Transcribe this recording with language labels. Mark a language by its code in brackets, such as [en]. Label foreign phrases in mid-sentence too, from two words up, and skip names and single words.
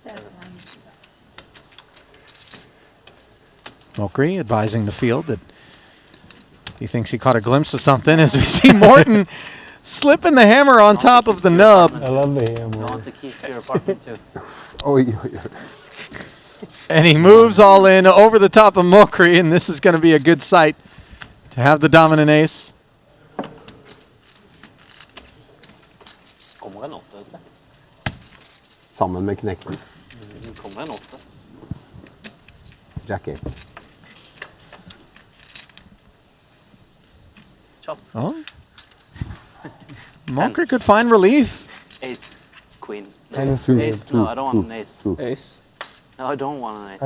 [en] Mokri advising the field that he thinks he caught a glimpse of something as we see Morton slipping the hammer on top of the nub. I love the hammer. I want the keys to your apartment too. Oh, yeah. And he moves all in over the top of Mokri, and this is going to be a good sight to have the dominant ace. [no] Kommer en 8 ute? Sammen med knekken. Kommer en 8. [en] Jack 8. Chop. Oh. Mokri could find relief. Ace, queen. Ace, no, I don't want an ace. Ace? No, I don't want an ace.